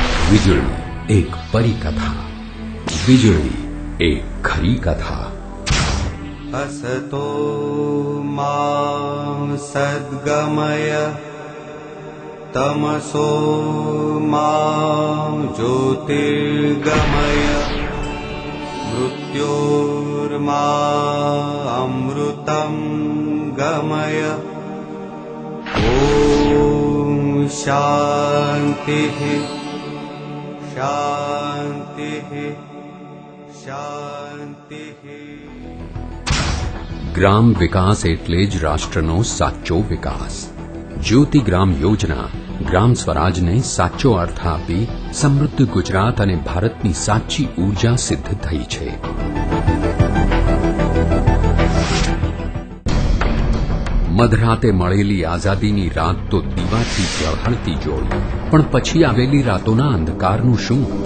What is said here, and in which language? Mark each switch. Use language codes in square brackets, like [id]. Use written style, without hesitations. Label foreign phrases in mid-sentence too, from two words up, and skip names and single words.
[gu] વીજળી એક પરિકથા, વીજળી એક ખરી કથા. [sa] असतो मा सद्गमय तमसो मा ज्योतिर्गमय मृत्योर्मा अमृतं गमय. ओम शांति शांति शांति. [gu] ગ્રામ વિકાસ એટલે જ રાષ્ટ્રનો સાચો વિકાસ. જ્યોતિ ગ્રામ યોજના ગ્રામ સ્વરાજને સાચો અર્થ આપી સમૃદ્ધ ગુજરાત અને ભારતની સાચી ઉર્જા સિદ્ધ થઈ છે. મધરાતે મળેલી આઝાદીની રાત તો દીવાથી ઝળહળતી જોઈ, પણ પછી આવેલી રાતોના અંધકારનું શું?